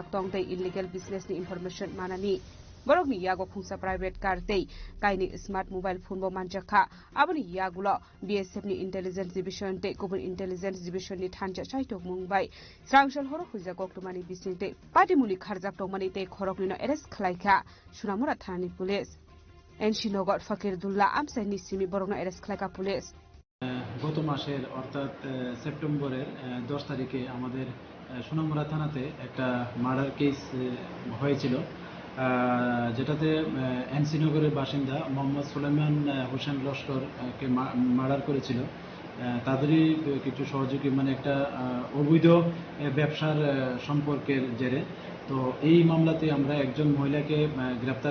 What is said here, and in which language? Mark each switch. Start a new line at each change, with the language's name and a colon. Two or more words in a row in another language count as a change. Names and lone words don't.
Kok Borok: tong tei
English: illegal business
Kok Borok: ni information manani borok ni yago khungsa private car tei kaini
English: smart mobile phone
Kok Borok: bo manjakha aboni yagulo BSF ni
English: intelligence division
Kok Borok: tei kubun
English: intelligence division
Kok Borok: ni thanja chaitok mungbai srangshal horo khuja koktumani bisingte party muli kharjak tongmani tei khorok ni no arrest khlaikha Sunamura Thani Police NC Nogor Fakirullah Amsaini Simi Borokna Arrest Khlaika Police
Bangla: গত মাসের অর্থাৎ সেপ্টেম্বরের 10 তারিখে আমাদের সুনামুরা থানাতে একটা
English: murder case
Bangla: হয়েছিল যেটাতে এনসি নগরের বাসিন্দা মোহাম্মদ সুলেমান হোসেন লস্করকে মার্ডার করেছিল তাদেরই কিছু সহযোগী মানে একটা অবৈধ ব্যবসার সম্পর্কের জেরে তো এই মামলাতে আমরা একজন মহিলাকে গ্রেফতার